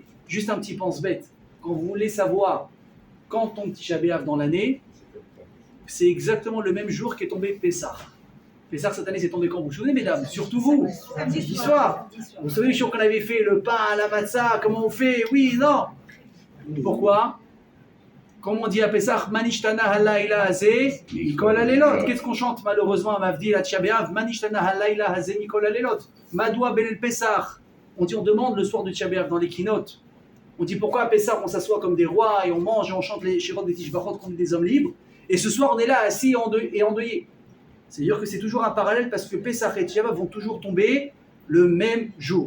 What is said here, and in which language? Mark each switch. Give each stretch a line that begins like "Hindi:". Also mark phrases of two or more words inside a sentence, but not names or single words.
French: Juste un petit pense-bête. Quand vous voulez savoir quand tombe Tisha B'Av dans l'année, c'est exactement le même jour qu'est tombé Pessah. Pessah, cette année, c'est tombé quand? Vous vous souvenez, mesdames? Surtout vous, samedi soir. Vous vous souvenez, qu'on avait fait le pain à la matzah, comment on fait? Oui, non. Pourquoi? Comme on dit à Pessah,
Hebrew: מה נשתנה הלילה הזה מכל הלילות.
French: Qu'est-ce qu'on chante malheureusement à Mavdi, la Tisha B'Av?
Hebrew: מה נשתנה הלילה הזה מכל הלילות. מדוע בליל פסח.
French: On demande le soir de Tisha B'Av dans les keynotes. On dit pourquoi à Pessah, on s'assoit comme des rois et on mange et on chante les shirot des tishbachot comme des hommes libres. Et ce soir, on est là, assis et endeuillé. C'est-à-dire que c'est toujours un parallèle parce que Pessah et Tisha B'Av vont toujours tomber le même jour.